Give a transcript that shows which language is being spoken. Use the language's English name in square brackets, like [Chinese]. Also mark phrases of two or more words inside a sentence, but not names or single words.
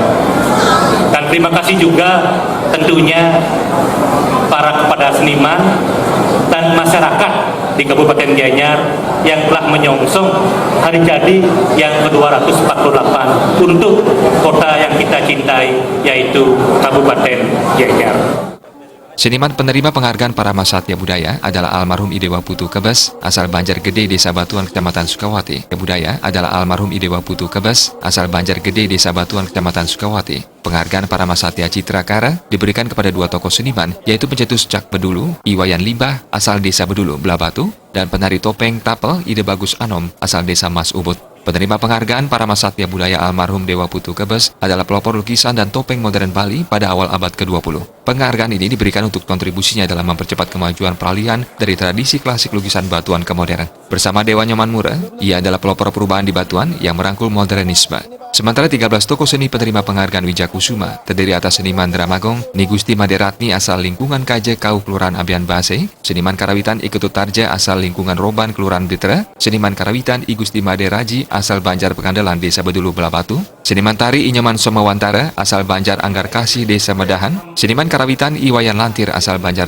[Indonesian] Dan terima kasih juga tentunya kepada seniman dan masyarakat di Kabupaten Gianyar yang telah menyongsong hari jadi yang ke-248 untuk kota yang kita cintai, yaitu Kabupaten Gianyar. Seniman penerima penghargaan Parama Satya Budaya adalah almarhum Idewa Putu Kebes, asal Banjar Gede, Desa Batuan, Kecamatan Sukawati. Budaya adalah almarhum Idewa Putu Kebes, asal Banjar Gede, Desa Batuan, Kecamatan Sukawati. Penghargaan Parama Satya Citrakara diberikan kepada dua tokoh seniman, yaitu pencetus Cak Bedulu, Iwayan Limbah, asal Desa Bedulu, Belabatu, dan penari topeng Tapel, Ide Bagus Anom, asal Desa Mas Ubud. Penerima penghargaan Parama Satya Budaya almarhum Dewa Putu Kebes adalah pelopor lukisan dan topeng modern Bali pada awal abad ke-20. Penghargaan ini diberikan untuk kontribusinya dalam mempercepat kemajuan peralihan dari tradisi klasik lukisan batuan ke modern. Bersama Dewa Nyoman Mura, ia adalah pelopor perubahan di batuan yang merangkul modernisme. Sementara 13 tokoh seni penerima penghargaan Wijakusuma terdiri atas seniman Dramagong, Ni Gusti Made Ratni asal lingkungan Kaje Kau Kelurahan Ambian Base, seniman karawitan Iketut Tarja asal lingkungan Roban Kelurahan Blitra, seniman karawitan I Gusti Made Raji asal Banjar Pekandelan Desa Bedulu Belabatu, seniman tari Inyoman Somawantara asal Banjar Anggar Kasih Desa Medahan, seniman karawitan Iwayan Lantir asal Banjar